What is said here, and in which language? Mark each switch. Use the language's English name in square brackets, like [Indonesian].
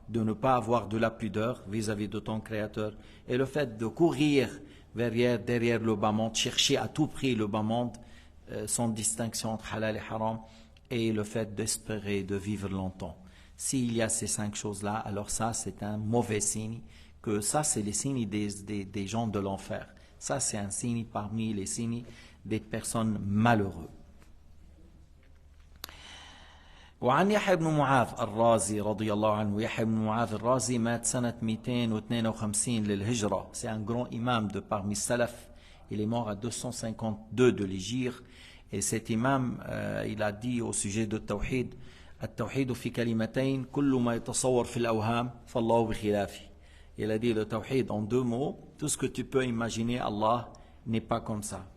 [French] de ne pas avoir de la pudeur vis-à-vis de ton Créateur, et le fait de courir derrière le bas monde, chercher à tout prix le bas monde, sans distinction entre halal et haram, et le fait d'espérer de vivre longtemps. S'il y a ces 5 choses-là, alors ça c'est un mauvais signe, que ça c'est les signes des gens de l'enfer. Ça c'est un signe parmi les signes des personnes malheureuses. [Arabic] وعن يحيى بن معاذ الرازي رضي الله عنه. يحيى بن معاذ الرازي مات سنة 252 للهجرة. [French] C'est un grand imam de parmi salaf. Il est mort à 252 de l'hégire. Et cet imam, il a dit au sujet de Tawhid, [Arabic] التوحيد في كلمتين كل ما يتصور في الأوهام فالله بخلافه. [French] Il a dit le Tawhid en 2 mots. Tout ce que tu peux imaginer, Allah n'est pas comme ça.